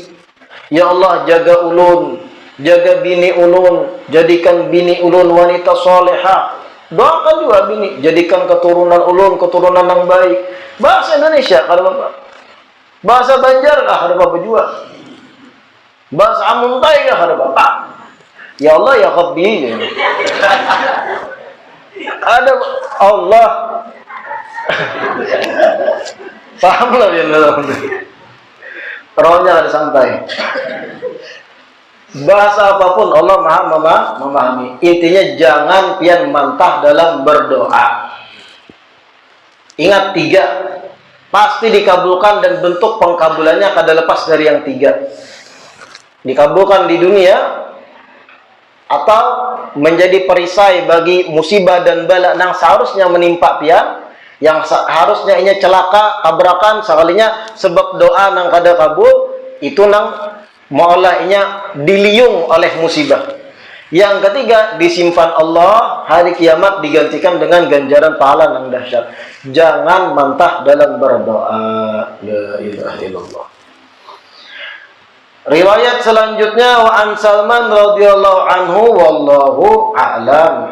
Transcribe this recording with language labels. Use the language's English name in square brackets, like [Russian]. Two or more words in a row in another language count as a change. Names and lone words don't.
[Arabic] Ya Allah, [Banjar] jaga ulun, jaga bini ulun, jadikan bini ulun wanita solehah. Doakan juga bini, jadikan keturunan ulun keturunan yang baik. Bahasa Indonesia kada Bapak. Bahasa Banjar kah kada Bapak juga. Bahasa Amuntai kah kada Bapak. [Arabic] Ya Allah ya Rabbi. [Banjar] Ada Allah. Paham lah yang dalam. Rohnya ada santai. [Indonesian] Bahasa apapun Allah maha memahami. [Banjar] Intinya jangan pian mantah dalam berdoa. Ingat 3 pasti dikabulkan dan bentuk pengkabulannya kada lepas dari yang 3. Dikabulkan di dunia atau menjadi perisai bagi musibah dan bala yang seharusnya menimpa pian, yang harusnya ini celaka tabrakan sekalinya sebab doa nang kada kabul itu nang maulahnya diliung oleh musibah. [Indonesian] Yang ketiga, disimpan Allah hari kiamat digantikan dengan ganjaran pahala yang dahsyat. Jangan mantah dalam berdoa. [Arabic] La ilaha illallah. [Indonesian] Riwayat selanjutnya [Arabic] wa an Salman radhiyallahu anhu wallahu a'lam.